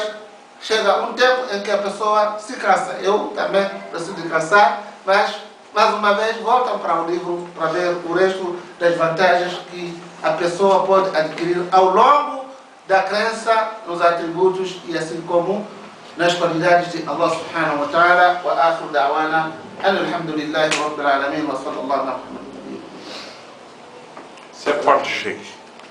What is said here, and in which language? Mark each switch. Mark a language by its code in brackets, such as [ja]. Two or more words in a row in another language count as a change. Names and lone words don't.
[pt] Chega um tempo em que a pessoa se cansa. Eu também preciso descansar, mas mais uma vez voltam para o livro para ver o resto das vantagens que a pessoa pode adquirir ao longo da crença nos atributos e assim como nas qualidades de Allah [ar] سبحانه وتعالى. وآخر دعوانا الحمد لله رب العالمين وصلى الله عليه وسلم. [pt] Você é forte, Sheikh.